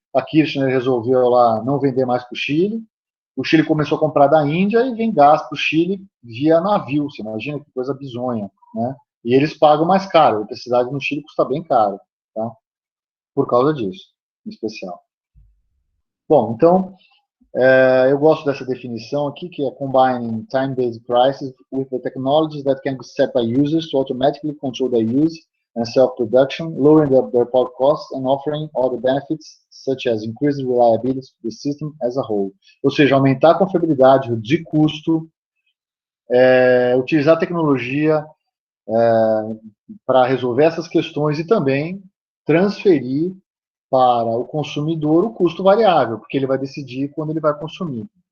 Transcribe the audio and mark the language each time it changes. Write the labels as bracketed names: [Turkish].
[Portuguese] A Kirchner resolveu lá não vender mais para o Chile. O Chile começou a comprar da Índia e vem gás para o Chile via navio. Você imagina que coisa bizonha. Né? E eles pagam mais caro. A eletricidade no Chile custa bem caro. Tá? Por causa disso, em especial. Bom, então, eu gosto dessa definição aqui, que é [English] combining time-based prices with the technologies that can be set by users to automatically control their use and self-production, lowering their power costs and offering all the benefits, such as increased reliability of the system as a whole. [Portuguese] Ou seja, aumentar a confiabilidade, reduzir custo, utilizar a tecnologia para resolver essas questões e também transferir para o consumidor o custo variável, porque ele vai decidir quando ele vai consumir.